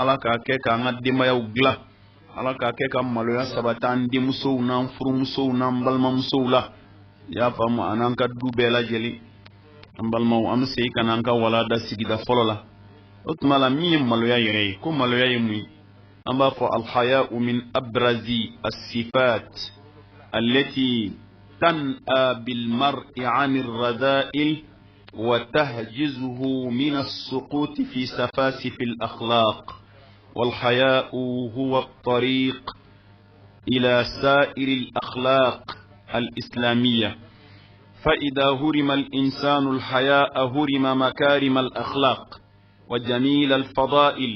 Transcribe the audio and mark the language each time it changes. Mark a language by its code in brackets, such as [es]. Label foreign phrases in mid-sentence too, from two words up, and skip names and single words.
[bm] Ala k'a kɛ k'an ka denbayaw dilan, ala k'a kɛ ka maloya sabati an denmusow n'an furumusow n'an balimamusow la, i y'a faamu, an'an ka du bɛɛ lajɛlen. An balimaw, an bɛ segin ka n'an ka walanda sigida fɔlɔ la. O tuma la, min ye maloya yɛrɛ ye, ko maloya ye mun ye? An b'a fɔ [ar] الحياء من أبرز الصفات التي تنأى بالمرء عن الرذائل وتحجزه من السقوط في سفاسف الأخلاق. والحياء هو الطريق إلى سائر الأخلاق الإسلامية، فإذا هرم الإنسان الحياء هرم مكارم الأخلاق وجميل الفضائل.